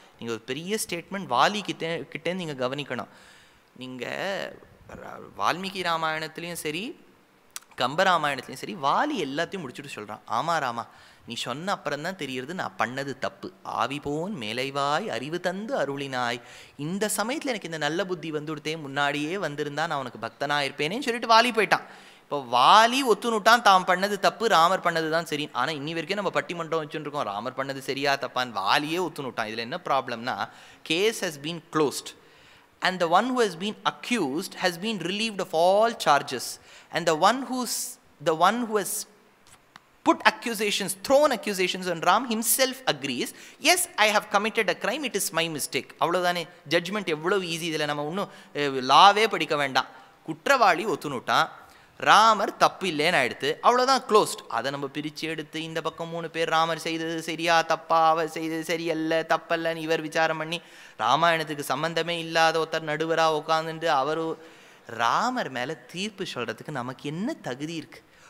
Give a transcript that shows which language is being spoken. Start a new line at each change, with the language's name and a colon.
Tamil: நீங்கள் ஒரு பெரிய ஸ்டேட்மெண்ட் வாலி கிட்டே நீங்கள் கவனிக்கணும். நீங்கள் வால்மீகி ராமாயணத்துலேயும் சரி கம்பராமாயணத்துலேயும் சரி வாலி எல்லாத்தையும் முடிச்சுட்டு சொல்கிறான், ஆமாம் ராமா நீ சொன்ன அப்புறம் தான் தெரியுறது நான் பண்ணது தப்பு, ஆவி போன் மேலைவாய் அறிவு தந்து அருளினாய், இந்த சமயத்தில் எனக்கு இந்த நல்ல புத்தி வந்துவிட்டே, முன்னாடியே வந்திருந்தா நான் உனக்கு பக்தனாக இருப்பேனேன்னு சொல்லிட்டு வாலி போயிட்டான். இப்போ வாலி ஒத்துனுட்டான் தான் பண்ணது தப்பு, ராமர் பண்ணது தான் சரி. ஆனால் இன்னி வரைக்கும் நம்ம பட்டிமன்றம் வச்சுருக்கோம், ராமர் பண்ணது சரியா தப்பான்னு. வாலியே ஒத்துனுட்டான். இதில் என்ன ப்ராப்ளம்னா,
English: Case has been closed and the one who has been accused has been relieved of all charges, and the one who has put accusations, thrown accusations on Ram himself agrees, yes I have committed a crime, it is my mistake.
Tamil: அவ்வளோதானே, judgement எவ்வளோ easy. இதில் நம்ம இன்னும் லாவே படிக்க வேண்டாம். குற்றவாளி ஒத்துனுட்டான், ராமர் தப்பு இல்லைன்னு ஆயிடுத்து, அவ்வளோதான் க்ளோஸ்ட். அதை நம்ம பிரித்து எடுத்து இந்த பக்கம் 3 பேர் ராமர் செய்தது சரியா தப்பா, அவர் செய்தது சரியல்ல தப்பல்லன்னு இவர் விசாரம் பண்ணி, ராமாயணத்துக்கு சம்பந்தமே இல்லாத ஒருத்தர் நடுவராக உட்காந்துட்டு அவர் ராமர் மேலே தீர்ப்பு சொல்கிறதுக்கு நமக்கு என்ன தகுதி இருக்குது?